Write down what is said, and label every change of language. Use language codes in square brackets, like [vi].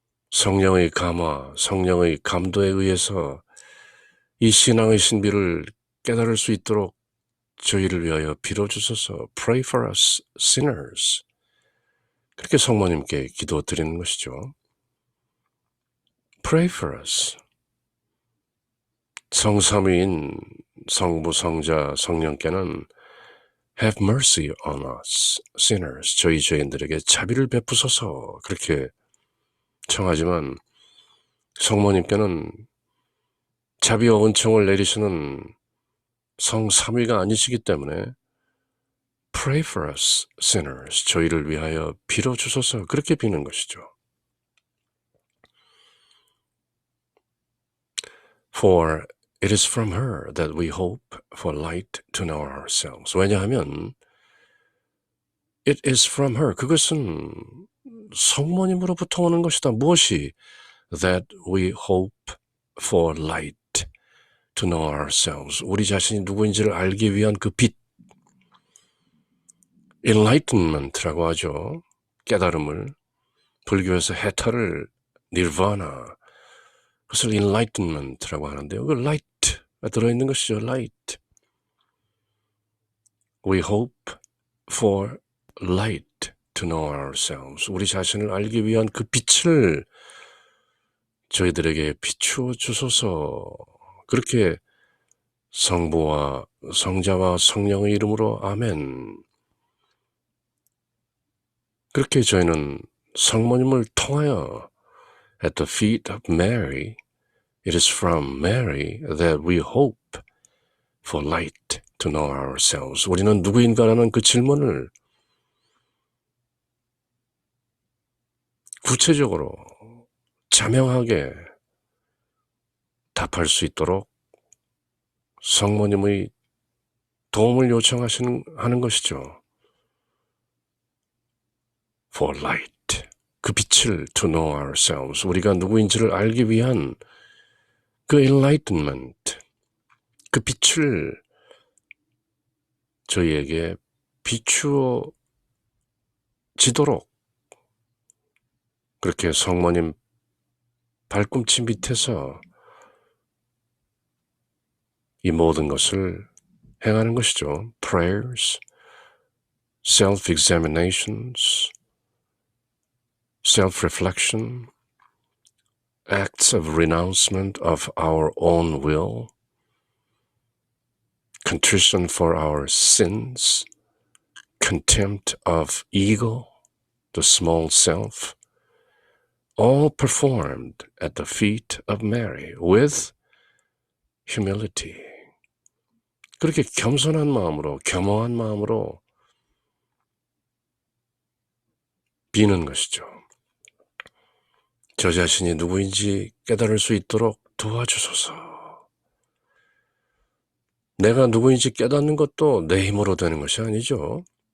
[ko] 성령의 감화, 성령의 감도에 의해서 이 신앙의 신비를 깨달을 수 있도록 저희를 위하여 빌어주소서. [en] Pray for us sinners. [ko] 그렇게 성모님께 기도드리는 것이죠. [en] Pray for us. [ko] 성삼위인 성부, 성자, 성령께는 [en] Have mercy on us, sinners. [ko] 저희 죄인들에게 자비를 베푸소서. 그렇게 청하지만 성모님께는 자비와 은총을 내리시는 성삼위가 아니시기 때문에 [en] Pray for us, sinners. [ko] 저희를 위하여 빌어주소서. 그렇게 비는 것이죠. [en] For it is from her that we hope for light to know ourselves. [ko] 왜냐하면 [en] it is from her. [ko] 그것은 성모님으로부터 오는 것이다. 무엇이? [en] That we hope for light to know ourselves. [ko] 우리 자신이 누구인지를 알기 위한 그 빛. enlightenment라고 하죠. 깨달음을. 불교에서 해탈을 nirvana. 그것을 enlightenment라고 하는데요. 그 light가 들어있는 것이죠. [en] light. We hope for light to know ourselves. [ko] 우리 자신을 알기 위한 그 빛을 저희들에게 비추어 주소서. 그렇게 성부와 성자와 성령의 이름으로 아멘. 그렇게 저희는 성모님을 통하여 [en] at the feet of Mary, it is from Mary that we hope for light to know ourselves. [ko] 우리는 누구인가라는 그 질문을 구체적으로 자명하게 답할 수 있도록 성모님의 도움을 요청하는 것이죠. [en] For light, [ko] 그 빛을 [en] to know ourselves, [ko] 우리가 누구인지를 알기 위한 그 enlightenment, 그 빛을 저희에게 비추어 지도록 그렇게 성모님 발꿈치 밑에서 이 모든 것을 행하는 것이죠. [en] Prayers, self-examinations, self-reflection, acts of renouncement of our own will, contrition for our sins, contempt of ego, the small self, all performed at the feet of Mary with humility. [ko] 그렇게 겸손한 마음으로, 겸허한 마음으로 비는 것이죠. 저 자신이 누구인지 깨달을 수 있도록 도와주소서. 내가 누구인지 깨닫는 것도 내 힘으로 되는 것이 아니죠.